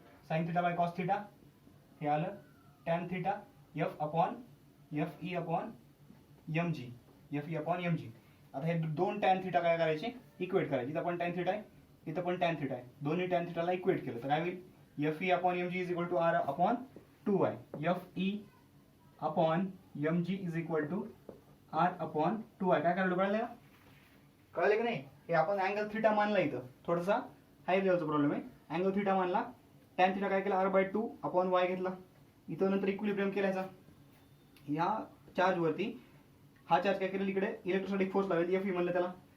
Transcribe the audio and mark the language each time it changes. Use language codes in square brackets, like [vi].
[mr] Sine theta by cos theta, हे आलं tan theta F upon F E upon M G, F E upon M G. आता हे दोन tan theta काय करायचे, इक्वेट करायचे. इथं पण टॅन थिटा आहे, इथं पण टॅन थिटा आहे. दोन्ही टॅन थिटाला इक्वेट केलं तर काय होईल, F E upon M G is equal to R upon 2y. [en] F E upon M G is equal to R upon 2y. [mr] काय करायला कळलं का, कळलं की नाही. हे आपण अँगल थिटा मानला, इथं थोडासा हाय लेवलचा प्रॉब्लेम आहे. अँगल थिटा मानला, टॅन थिटा काय केला, r/2 अपॉन y घेतला. इथं नंतर इक्विलिब्रियम केलायचा. या चार्ज वरती हा चार्ज काय केलेला, इकडे इलेक्ट्रोस्टॅटिक फोर्स लावेल, एफ ई म्हणलं त्याला.